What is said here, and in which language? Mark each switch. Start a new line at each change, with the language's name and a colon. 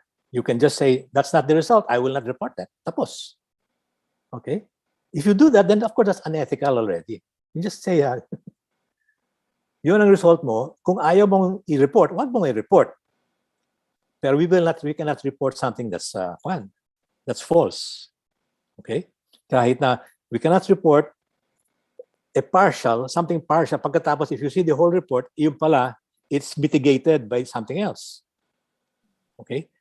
English: You can just say, that's not the result, I will not report that. Tapos. Okay? If you do that, then of course that's unethical already. You just say,
Filipino: yun ang result mo. Kung ayaw mong i-report, wag mong i-report.
English: Pero we cannot report something that's false. Okay?
Filipino: Kahit na
English: we cannot report something partial. Pagkatapos, if you see the whole report,
Filipino: yung pala,
English: it's mitigated by something else. Okay?